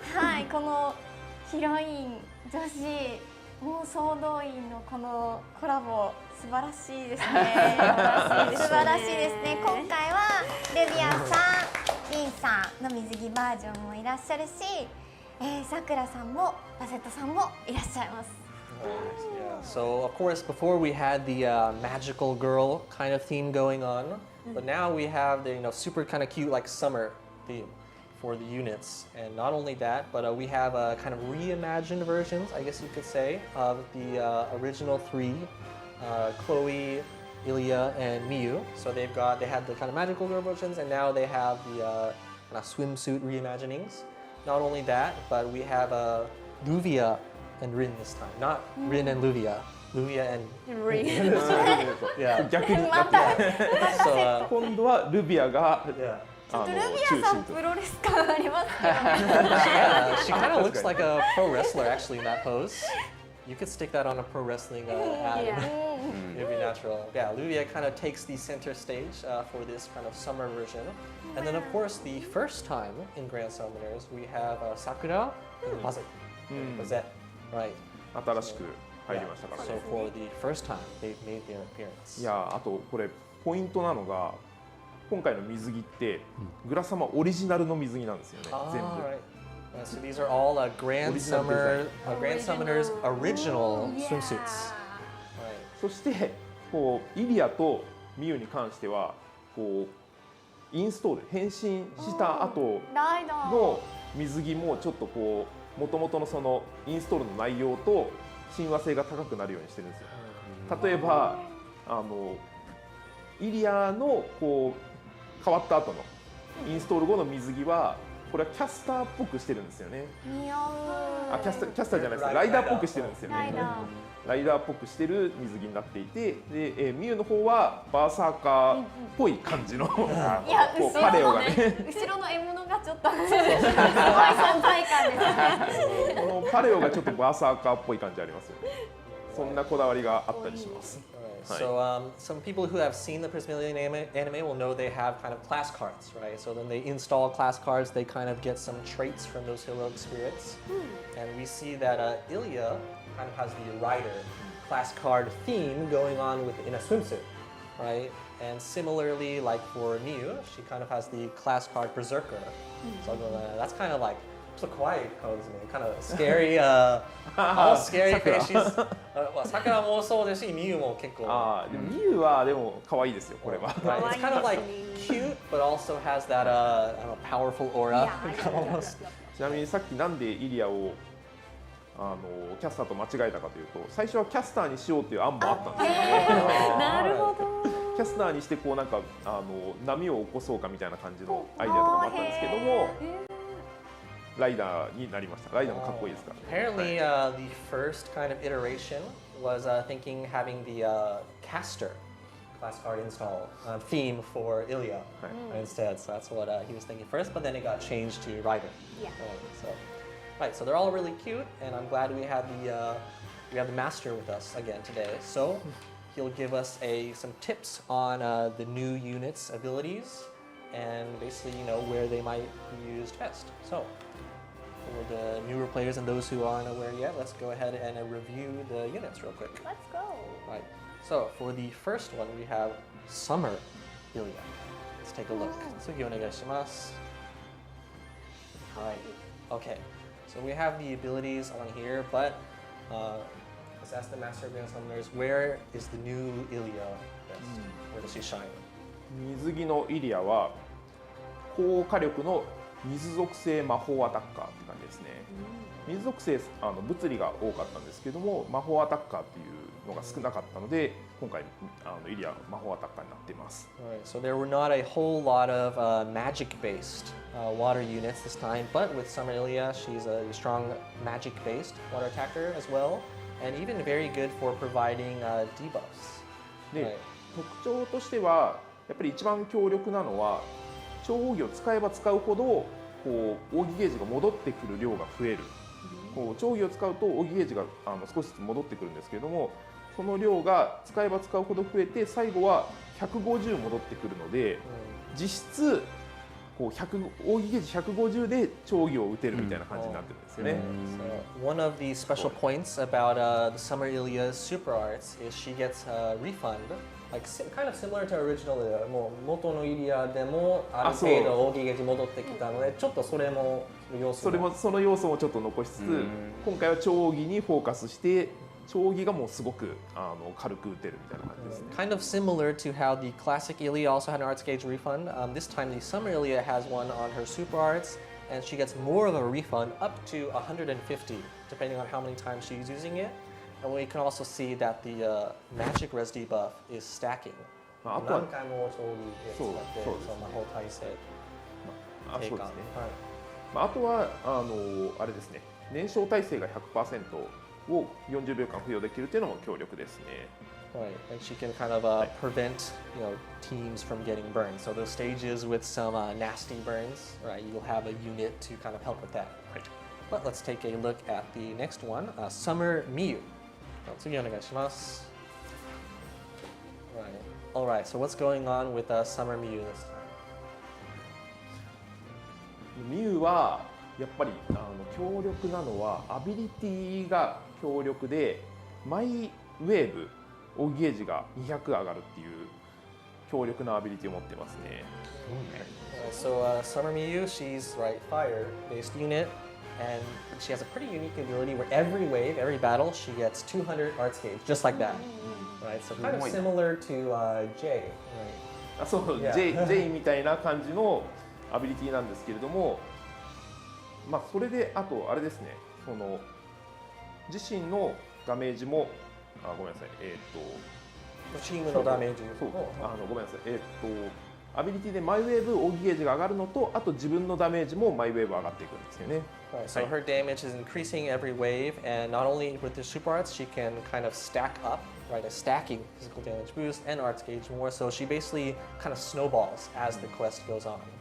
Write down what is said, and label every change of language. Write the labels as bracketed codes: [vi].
[ja] はい、このヒロイン女子もう総動員のこのコラボ素晴らしいですね。素晴らしいですね。今回はルビアさん、リンさんの水着バージョンもいらっしゃるし、さくらさんもバセットさんもいらっしゃいます。 [en] Yeah. So of course, before we had the magical girl kind of theme going on, but now we have the super kind of cute like summer theme for the units. And not only that, but we have kind of reimagined versions, I guess you could say, of the original 3, Chloe, Ilya, and Miyu. So they had the kind of magical girl versions, and now they have the kind of swimsuit reimaginings. Not only that, but we have Luvia and Rin this time. Not Rin and Luvia. Luvia and Rin. Yeah. [ja] 逆に [en] So [ja] 今度はルビアがルビアさんプロレス感ありますけど。 [en] she kind of looks like a pro wrestler actually in that pose. You could stick that on a pro wrestling ad. It'd be natural. Yeah, Luvia kind of takes the center stage for this kind of summer version. And then, of course, the first time in Grand Summoners, we have Sakura and Bazett. Bazett, right? [ja] 新しく入りましたから [en] So [ja] ね。 [en] for the first time, they've made their appearance. [ja] いやあとこれポイントなのが今回の水着ってグラサマオリジナルの水着なんですよね、全部。 [en] right. So these are all Grand Original Grand Summoners original swimsuits. Right. [ja] そしてこうイリアとミユに関してはこうインストール変身した後ライダーの水着もちょっとこう元々のそのインストールの内容と親和性が高くなるようにしてるんですよ。例えばイリアのこう変わった後のインストール後の水着はこれはキャスターっぽくしてるんですよね。似合うキャスターじゃないですね、ライダーっぽくしてるんですよね。ライダーライダーっぽくしてる水着になっていて、で、ミユの方はバーサーカーっぽい感じのこいやうパレオがね、後ろの獲物がちょっとすごい存在感ですねこのパレオがちょっとバーサーカーっぽい感じありますよね。そんなこだわりがあったりします。 [en] Alright, so some people who have seen the Prismillion anime will know they have kind of class cards, right? So then they install class cards, they kind of get some traits from those heroic spirits. And we see that Ilya kind of has the rider class card theme going on in a swimsuit, right? And similarly, like for Miyu, she kind of has the class card berserker. So that's kind of like [ja] ちょっと怖い顔ですね。 [en] kind of scary, all scary face. She's, [ja] さくらもそうですし、ミユも結構。でもミユはでも可愛いですよ、これは。 [en] Right, it's kind of like cute, but also has that I don't know, powerful aura. Almost. [ja] ちなみにさっきなんでイリアをキャスターと間違えたかというと、最初はキャスターにしようという案もあったんですよね。なるほど。キャスターにしてこうなんか波を起こそうかみたいな感じのアイデアとかもあったんですけども、ライダーになりました。ライダーもかっこいいですからね。 [en] Apparently, the first kind of iteration was thinking having the caster class card install theme for Ilya instead. So that's what he was thinking first, but then it got changed to rider. Yeah. Right, so they're all really cute, and I'm glad we have the master with us again today. So he'll give us some tips on the new units' abilities and basically where they might be used best. So for the newer players and those who aren't aware yet, let's go ahead and review the units real quick. Let's go Right. So for the first one, we have Summer Ilya. Let's take a look. [ja] Tsugi onegaishimasu. [en] Right. Okay. So we have the abilities on here, but let's ask the Master of Grand Summoners, where is the new Ilya best? Where does she shine? [ja] 水着のイリアは高火力の水属性魔法アタッカーって感じですね。水属性物理が多かったんですけども、魔法アタッカーっていうのが少なかったので、今回イリア魔法アタッカーになっています。 [en] Alright, so there were not a whole lot of magic-based water units this time, but with Summer Ilya, she's a strong magic-based water attacker as well, and even very good for providing debuffs. [ja] で、特徴としてはやっぱり一番強力なのは超奥義を使えば使うほどこう奥義ゲージが戻ってくる量が増える。こう超奥義を使うと奥義ゲージが少しずつ戻ってくるんですけれども、その量が使えば使うほど増えて最後は150戻ってくるので、実質こう奥義ゲージ150で超奥義を打てるみたいな感じになってるんですよね。 [en] So one of the special points about the Summer Ilya's super arts is she gets a refund, like kind of similar to original Ilya. [ja] もう元のイリアでもある程度奥義ゲージ戻ってきたので、ちょっとそれも要素もその要素もちょっと残しつつ、今回は超奥義にフォーカスして超奥義がもうすごく軽く打てるみたいな感じですね。 [en] Kind of similar to how the classic Ilya also had an arts gauge refund. This time the Summer Ilya has one on her super arts, and she gets more of a refund up to 150, depending on how many times she's using it. And we can also see that the magic res debuff is stacking. [ja] あとは何回も超義で使って、そうですその魔法耐性そうですね。はい。あとはあれですね、燃焼耐性が 100% を40秒間付与できるというのも強力ですね。 [en] Right, and she can kind of prevent, teams from getting burned. So those stages with some nasty burns, right? You'll have a unit to kind of help with that. Right. But let's take a look at the next one, Summer Miyu. [ja] 次お願いします。 [en] Right. All right. So what's going on with Summer Miyu this time? [ja] ミュウはやっぱり強力なのはアビリティが強力でマイウェーブ扇ゲージが200上がるっていう強力なアビリティを持ってますね。 [en] So Summer Miyu, she's right fire-based unit, and she has a pretty unique ability where every wave, every battle, she gets 200 arts gauge, just like that. Right, so kind of similar to Jay. Right. [ja] そう、 [en] Yeah. [ja] J みたいな感じのアビリティなんですけれども、まあそれであとあれですね、その自身のダメージもごめんなさい、チームのダメージそうごめんなさい、アビリティでマイウェーブ扇ゲージが上がるのと、あと自分のダメージもマイウェーブ上がっていくんですよね。 [en] Right, so her damage is increasing every wave, and not only with the super arts, she can kind of stack up, right, a stacking physical damage boost and arts gauge more. So she basically kind of snowballs as the quest goes on.